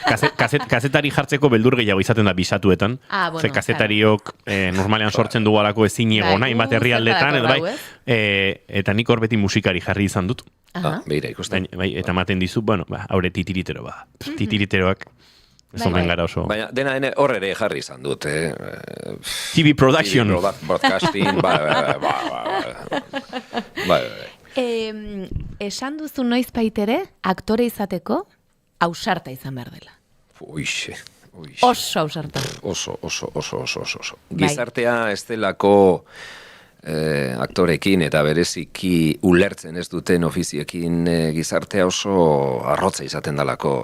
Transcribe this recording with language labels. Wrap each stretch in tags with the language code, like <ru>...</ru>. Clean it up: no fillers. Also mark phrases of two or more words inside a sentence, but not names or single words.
<eu>Kazetari jartzeko beldur gehiago izaten da bisatuetan, ze kazetariok normalean sortzen dugu alako ezinego nahi bat herrialdetan, eta nik hor beti musikari jarri izan dut. Beira, ikusten. Eta maten dizu, haure titiritero Titiriteroak Ez omen gara oso. Baina dena hor ere jarri izan dut,</eu> <en>TV production. Broadcasting,</en> <eu>bai. Esan duzu noiz baitere, aktore izateko, ausarta izan behar dela. Uixe. Oso ausarta. Oso. Gizartea ez delako aktorekin eta bereziki ulertzen ez duten ofiziekin gizartea oso arrotza izaten dalako.</eu>